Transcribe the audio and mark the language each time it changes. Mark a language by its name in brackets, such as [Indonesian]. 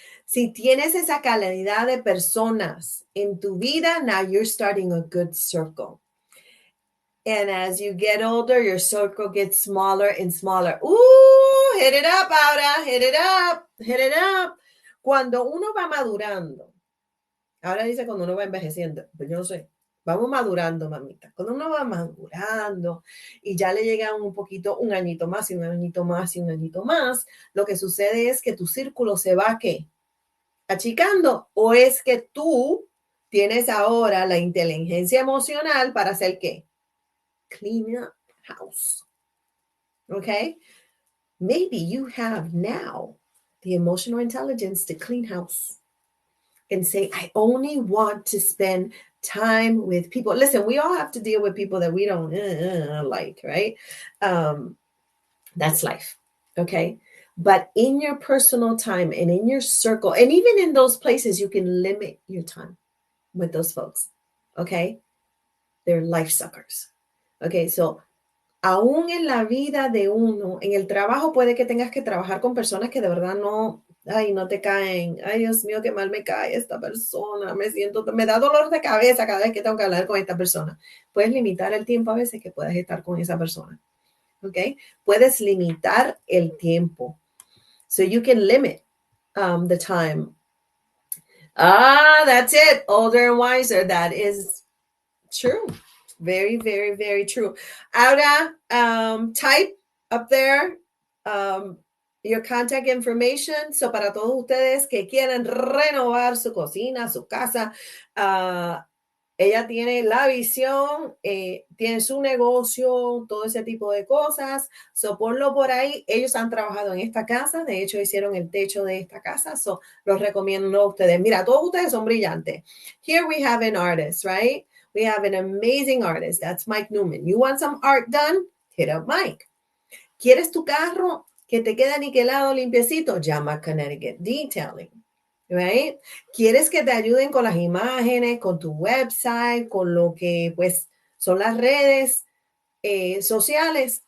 [Spanish] Si tienes esa calidad de personas en tu vida, [English] now you're starting a good circle. And as you get older, your circle gets smaller and smaller. Ooh, hit it up, Aura, hit it up, hit it up. [Spanish] Cuando uno va madurando, ahora dice cuando uno va envejeciendo, pues yo no sé. Vamos madurando, mamita. Cuando uno va madurando y ya le llega un poquito, un añito más y un añito más y un añito más, lo que sucede es que tu círculo se va, ¿qué? Achicando. ¿O es que tú tienes ahora la inteligencia emocional para hacer qué? [English] Clean up house. Okay? Maybe you have now the emotional intelligence to clean house and say, I only want to spend time with people. Listen, we all have to deal with people that we don't like, right? That's life. Okay. But in your personal time and in your circle, and even in those places, you can limit your time with those folks. Okay. They're life suckers. Okay. [Spanish] So aún en la vida de uno, en el trabajo puede que tengas que trabajar con personas que de verdad no, ay, no te caen. Ay, Dios mío, qué mal me cae esta persona. Me da dolor de cabeza cada vez que tengo que hablar con esta persona. Puedes limitar el tiempo a veces que puedas estar con esa persona. ¿Ok? Puedes limitar el tiempo. [English] So you can limit the time. That's it. Older and wiser. That is true. Very, very, very true. Ahora, type up there your contact information. [Spanish] So, para todos ustedes que quieren renovar su cocina, su casa, ella tiene la visión, tiene su negocio, todo ese tipo de cosas. So, ponlo por ahí. Ellos han trabajado en esta casa. De hecho, hicieron el techo de esta casa. So, los recomiendo a ustedes. Mira, todos ustedes son brillantes. [English] Here we have an artist, right? We have an amazing artist. That's Mike Newman. You want some art done? Hit up Mike. [Spanish] ¿Quieres tu carro que te quede aniquilado, limpiecito? Llama a Connecticut Detailing. [English] Right? [Spanish] ¿Quieres que te ayuden con las imágenes, con tu website, con lo que pues son las redes sociales?